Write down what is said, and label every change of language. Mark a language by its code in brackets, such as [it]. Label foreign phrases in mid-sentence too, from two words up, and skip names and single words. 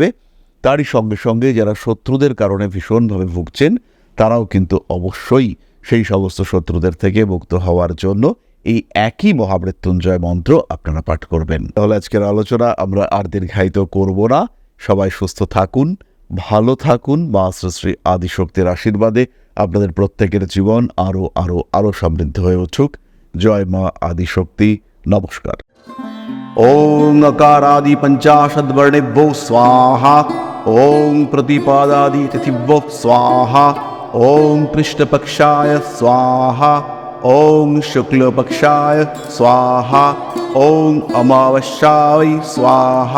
[bn] তারই সঙ্গে সঙ্গে যারা শত্রুদের কারণে ভীষণভাবে ভুগছেন তারাও কিন্তু অবশ্যই সেই সমস্ত শত্রুদের থেকে মুক্ত হওয়ার জন্য এই একই মহামৃত্যুঞ্জয় মন্ত্র আপনারা পাঠ করবেন। তাহলে আজকের আলোচনা আমরা আর দীর্ঘায়িত করব না। সবাই সুস্থ থাকুন, ভালো থাকুন। মা শ্রী আদিশক্তির আশীর্বাদে আপনাদের প্রত্যেকের জীবন আরো আরো আরো সমৃদ্ধ হয়ে উঠুক। জয় মা আদিশক্তি। নমস্কার। [sa] ওং अकारादि पंचाशद्वर्णेभ्यो स्वाहा। ओं प्रतिपादादि तिथिभ्यो स्वाहा। ओं कृष्णपक्षाय स्वाहा। ओं शुक्लपक्षाय स्वाहा। ओं अमावस्याय स्वाहा।